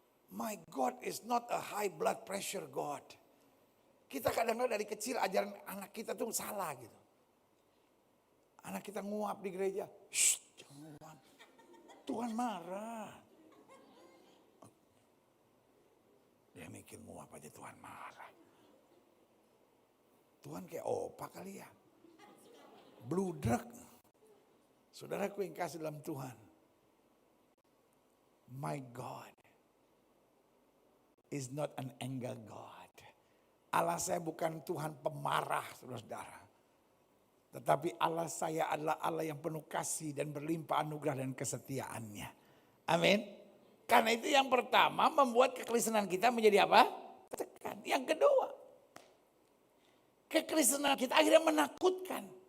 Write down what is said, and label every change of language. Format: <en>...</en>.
<en>My God is not a high blood pressure God.</en> <id>Kita kadang-kadang dari kecil ajaran anak kita tuh salah gitu. Anak kita nguap di gereja. Shh, jangan nguap. Tuhan marah. Dia mikir nguap aja Tuhan marah. Tuhan kayak opa kali ya. Bludrek. Saudaraku yang kasih dalam Tuhan.</id> <en>My God is not an anger God.</en> <id>Allah saya bukan Tuhan pemarah, saudara-saudara. Tetapi Allah saya adalah Allah yang penuh kasih dan berlimpah anugerah dan kesetiaannya. Amin. Karena itu yang pertama membuat kekristenan kita menjadi apa? Tekan. Yang kedua, kekristenan kita akhirnya menakutkan.</id>